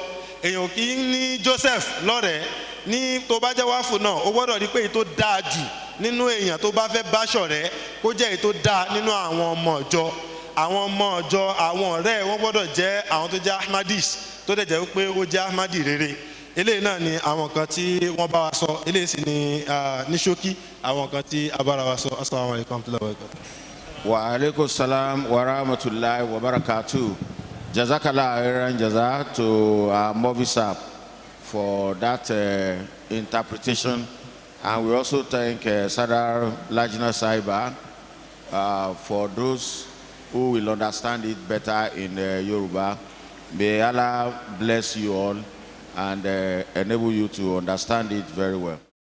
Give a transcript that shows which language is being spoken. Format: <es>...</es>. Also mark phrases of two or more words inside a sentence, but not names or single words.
<yo>Èèyàn kì í ní Joseph lọ́rẹ̀ẹ́ ní tó bá jẹ́ wáfù náà ó gbọ́dọ̀ rí pé èyí tó dáa jù nínú èèyàn tó bá fẹ́ bá ṣọ̀rẹ́ kó jẹ́ èyí tó dáa nínú àwọn ọmọ ìjọ. Àwọn ọmọ ìjọ àwọn ọ̀rẹ́ wọn gbọ́dọ̀ jẹ́ àwọn tó jẹ́ Ahmadis tó dẹ̀ jẹ́ pé ó jẹ́ Ahmadi rere. Eléyìí náà ni àwọn kan tí wọ́n bá wa sọ, eléyìí sì ni ní ṣókí àwọn kan tí a bára wa sọ.</yo> <ar>السلام عليكم ورحمة الله وبركاته. وعليكم السلام ورحمة الله وبركاته. جزاك الله خيرا جزا</ar> <en>to Movisap for that interpretation, and we also thank Sadar Lajna Saiba for those who will understand it better in Yoruba. May Allah bless you all and enable you to understand it very well.</en>